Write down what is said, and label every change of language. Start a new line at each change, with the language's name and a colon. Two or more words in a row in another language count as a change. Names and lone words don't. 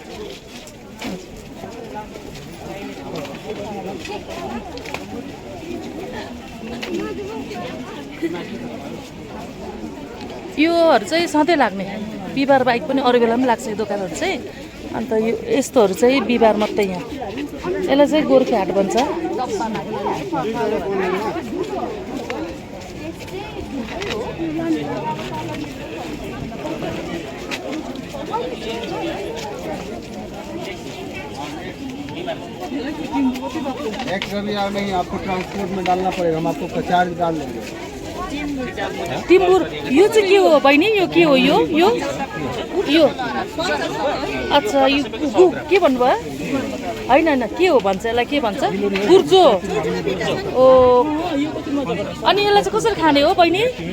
Nepali: योहरू चाहिँ सधैँ लाग्ने, बिहिबार बाहेक पनि अरू बेला पनि लाग्छ यो दोकानहरू चाहिँ। अन्त यो यस्तोहरू चाहिँ बिहिबार मात्रै यहाँ। यसलाई चाहिँ गोर्खे हाट भन्छ।
Hindi: एक रविवार में ही आपको ट्रांसपोर्ट में डालना पड़ेगा, हम आपको चार्ज डाल देंगे।
Nepali: टिम्बुर। यो चाहिँ के हो बहिनी? यो के हो? यो अच्छा, यो के भन्नुभयो? होइन के हो भन्छ यसलाई? के भन्छ? गुर्जो। ओ, अनि यसलाई चाहिँ कसरी खाने हो बहिनी?